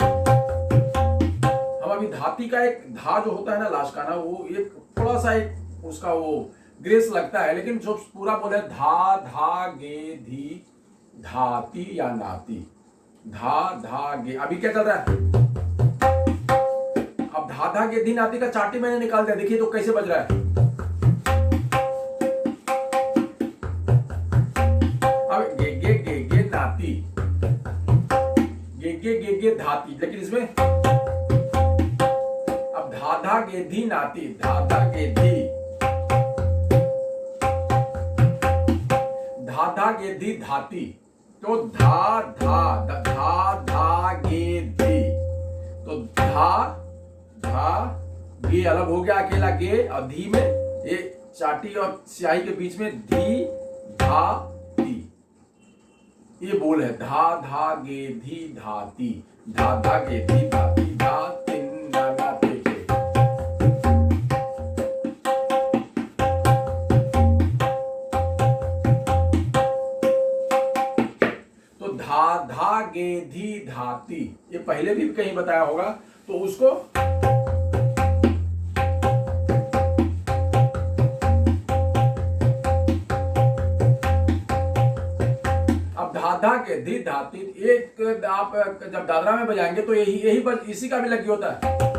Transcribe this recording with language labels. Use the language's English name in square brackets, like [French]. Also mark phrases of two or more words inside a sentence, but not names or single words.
[Hindi] हम अभी धाती का एक धा जो होता है ना लास्ट का ना, वो एक थोड़ा सा एक उसका वो ग्रेस लगता है, लेकिन जो पूरा बोले धा धा गे धी धाती या नाती, धा धा गे। अभी क्या चल रहा है, अब धा धा गे धी नाती का चाटी मैंने निकाल दिया, देखिए तो कैसे बज रहा है। अब गे गे गे गे नाती, गे गे गे गे धाती, लेकिन इसमें अब धा धा गे धी नाती, धा धा गे धी, धा धा गे धी धाती। तो धा धा धा धा गे धी, तो धा धा गे अलग हो गया, अकेला गे, और धी में ये चाटी और स्याही के बीच में धी धा ती, ये बोल है धा धा गे धी धाती, धा धा गे धी धाती, धा तीन नाना तेटे। तो धा धा गे धी धाती, ये पहले भी कहीं बताया होगा, तो उसको अब धा धा के धी धाती, एक आप जब दादरा में बजाएंगे तो यही इसी का भी लगी होता है।